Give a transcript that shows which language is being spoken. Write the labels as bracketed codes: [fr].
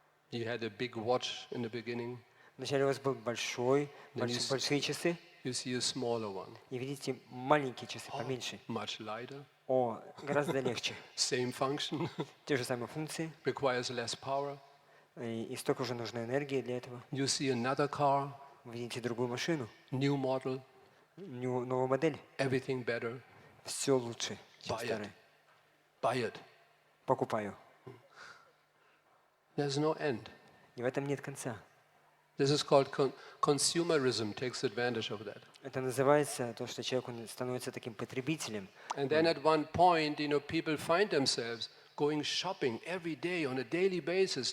[en] You had a big watch in the beginning. [ru] Вначале у вас был большие часы, [en] You see a smaller one. [ru] и видите маленькие часы, поменьше. [en] Much lighter. [ru] Гораздо легче. [en] Same function. [ru] Те же самые функции, [en] Requires less power. [ru] и столько же нужно энергии для этого. [en] You see another car. [ru] Вы видите другую машину, [en] New model. [ru] новую модель. [en] Everything better. [ru] Все лучше, чем [en] Buy it. [ru] старое. [en] Buy it. [ru] Покупаю. [en] There's no end. [ru] И в этом нет конца. [en] This is called consumerism, takes advantage of that. [ru] Это называется то, что человек он становится таким потребителем. [en] And then at one point, people find themselves going shopping every day on a daily basis.